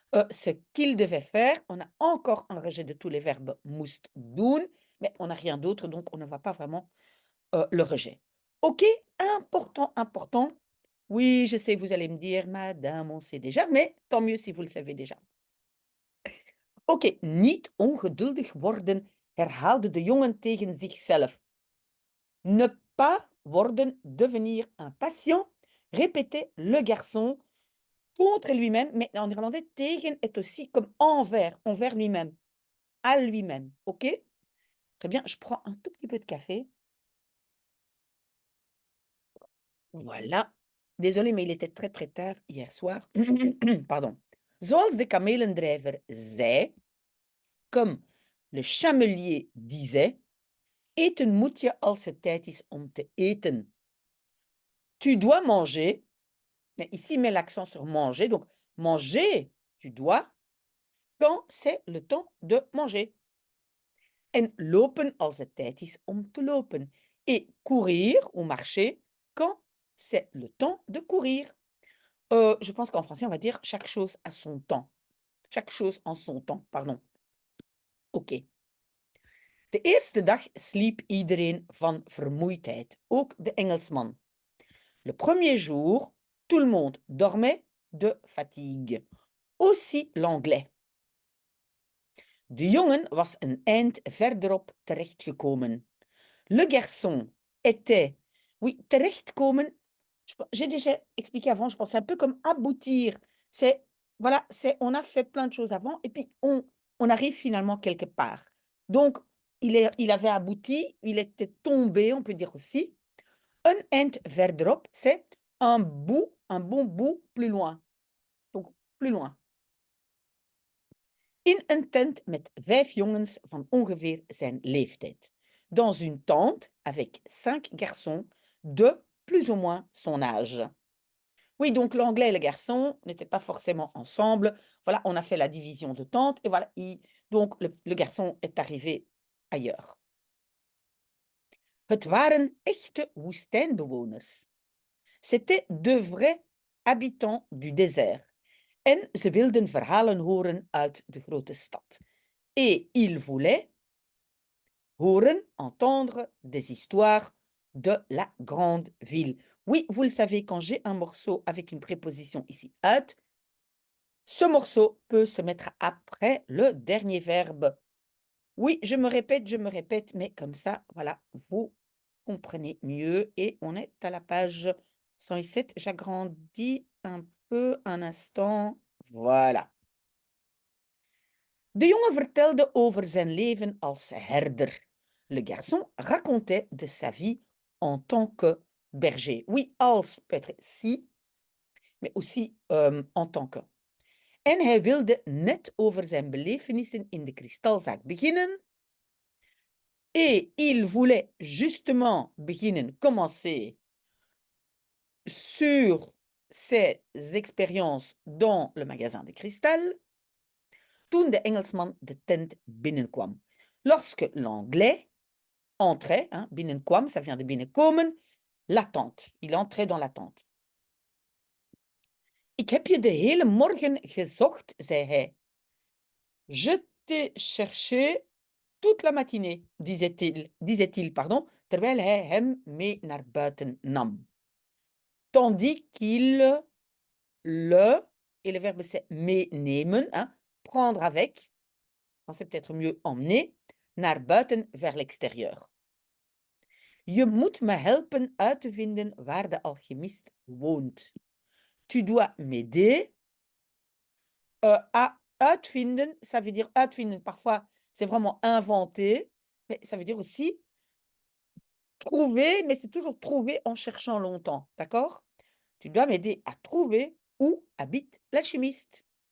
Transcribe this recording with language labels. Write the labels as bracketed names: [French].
[French] ce qu'il devait faire. On a encore un rejet de tous les verbes [Dutch] moest doen, [French] mais on n'a rien d'autre, donc on ne voit pas vraiment le rejet. OK, important, important. Oui, je sais, vous allez me dire, madame, on sait déjà, mais tant mieux si vous le savez déjà. [Dutch] Oké, niet ongeduldig worden, herhaalde de jongen tegen zichzelf. [French] Ne pas worden, devenir impatient, répétait le garçon contre lui-même, mais en néerlandais, tegen est aussi comme envers, envers lui-même, à lui-même. OK? Très bien, je prends un tout petit peu de café. Voilà. Désolée, mais il était très, très tard hier soir. Pardon. [Dutch] Zoals de kamelendrijver zei, [French] comme le chamelier disait, [Dutch] eten moet je als het tijd is om te eten. [French] Tu dois manger, mais ici, met l'accent sur manger, donc manger, tu dois, quand c'est le temps de manger. [Dutch] En lopen als het tijd is om te lopen. [French] Et courir ou marcher quand c'est le temps de courir. Je pense qu'en français, on va dire chaque chose à son temps. Chaque chose en son temps, pardon. Oké. [Dutch] De eerste dag sliep iedereen van vermoeidheid, ook de Engelsman. [French] Le premier jour, tout le monde dormait de fatigue. Aussi l'anglais. [Dutch] De jongen was een eind verderop terechtgekomen. [French] Le garçon était, oui, terechtkomen, j'ai déjà expliqué avant, je pense, c'est un peu comme aboutir. C'est, voilà, c'est, on a fait plein de choses avant et puis on arrive finalement quelque part. Donc, il avait abouti, il était tombé, on peut dire aussi. Un [Dutch] eind verderop, [French] c'est un bout, un bon bout plus loin. Donc, plus loin. [Dutch] In een tent met 5 jongens van ongeveer zijn leeftijd. [French] Dans une tente avec 5 garçons de plus ou moins son âge. Oui, donc l'anglais et le garçon n'étaient pas forcément ensemble. Voilà, on a fait la division de tente et voilà, donc le garçon est arrivé ailleurs. [Dutch] Het waren echte woestijnbewoners. [French] C'étaient de vrais habitants du désert. [Dutch] En ze wilden verhalen horen uit de grote stad. [French] Et ils voulaient horen, entendre des histoires de la grande ville. Oui, vous le savez, quand j'ai un morceau avec une préposition ici, uit, ce morceau peut se mettre après le dernier verbe. Oui, je me répète, mais comme ça, voilà, vous comprenez mieux. Et on est à la page 107. J'agrandis un peu un instant. Voilà. [Dutch] De jongen vertelde over zijn leven als herder. [French] Le garçon racontait de sa vie en tant que berger. Oui, als peut être si, mais aussi en tant que. [Dutch] En hij wilde net over zijn belevenissen in de kristalzaak beginnen. [French] Et il voulait justement beginnen, commencer sur ses expériences dans le magasin de cristal. [Dutch] Toen de Engelsman de tent binnenkwam. [French] Lorsque l'anglais entrait, hein, binnenkwam, ça vient de binnenkomen, la tente. Il entrait dans la tente. [Dutch] Ik heb je de hele morgen gezocht, zei hij. [French] Je t'ai cherché toute la matinée, disait-il, pardon, [Dutch] terwijl hij hem mee naar buiten nam. [French] Tandis qu'il le, et le verbe c'est meenemen, hein, prendre avec, c'est peut-être mieux emmener, [Dutch] naar buiten, [French] vers l'extérieur. [Dutch] Je moet me helpen uit te vinden waar de alchimiste woont. [French] Tu dois m'aider à uitvinden. Ça veut dire uitvinden, parfois c'est vraiment inventer, mais ça veut dire aussi trouver, mais c'est toujours trouver en cherchant longtemps, d'accord? Tu dois m'aider à trouver où habite l'alchimiste.